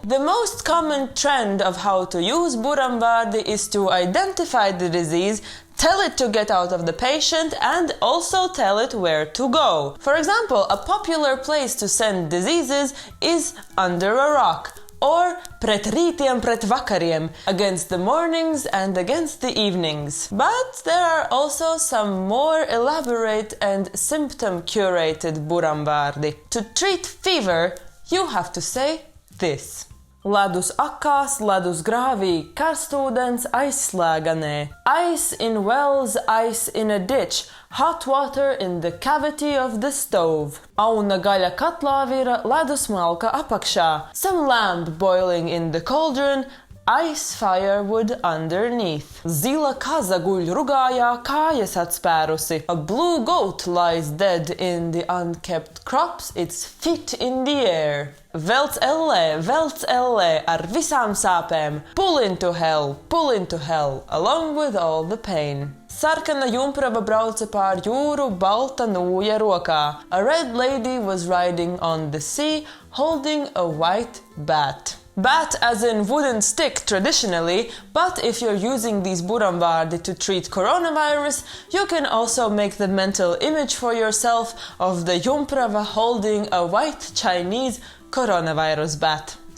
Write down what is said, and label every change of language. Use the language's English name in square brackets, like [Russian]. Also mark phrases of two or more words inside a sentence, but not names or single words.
[English] The most common trend of how to use buramvārdi is to identify the disease, tell it to get out of the patient, and also tell it where to go. For example, a popular place to send diseases is under a rock, or [Latvian] pret rītiem pret vakariem, [English] against the mornings and against the evenings. But there are also some more elaborate and symptom-curated buramvārdi. To treat fever, you have to say this. [Latvian] Ledus akās, ledus grāvī, karstūdens aizslēganē. [English] Ice in wells, ice in a ditch, hot water in the cavity of the stove. [Latvian] Auna gaļa katlā vira, ledus malka apakšā. [English] Some lamb boiling in the cauldron, ice firewood underneath. [Latvian] Zila kaza guļ rugājā, kājas atspērusi. [English] A blue goat lies dead in the unkept crops, its feet in the air. [Latvian] Velc ellē, ar visām sāpēm. [English] Pull into hell, along with all the pain. [Latvian] Sarkana jumprava brauca pār jūru, balta nūja rokā. [English] A red lady was riding on the sea, holding a white bat. Bat as in wooden stick traditionally, but if you're using these buramvārdi to treat coronavirus, you can also make the mental image for yourself of the jumprava holding a white Chinese coronavirus bat.